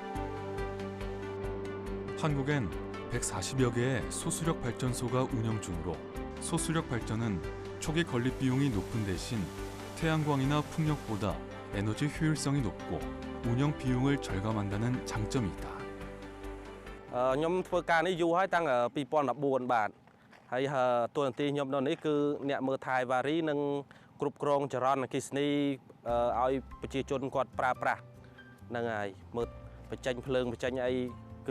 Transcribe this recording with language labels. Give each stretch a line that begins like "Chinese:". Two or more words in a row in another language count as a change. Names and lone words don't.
Korean: 한국엔 140여 개의 소수력 발전소가 운영 중으로 소수력 발전은 초기 건립 비용이 높은 대신 태양광이나 풍력보다 에너지 효율성이 높고 운영 비용을 절감한다는 장점이 있다.
Khmer: ខ្ញុំធ្វើការនេះយូរហើយតាំង2014បាទហើយតួនាទីខ្ញុំនៅនេះគឺអ្នកមើលថែវ៉ារីនិងគ្រប់គ្រងចរន្តអគ្គិសនីឲ្យប្រជាជនគាត់ប្រើប្រាស់ហ្នឹងហើយមើលបញ្ចេញភ្លើងបញ្ចេញអីគឺ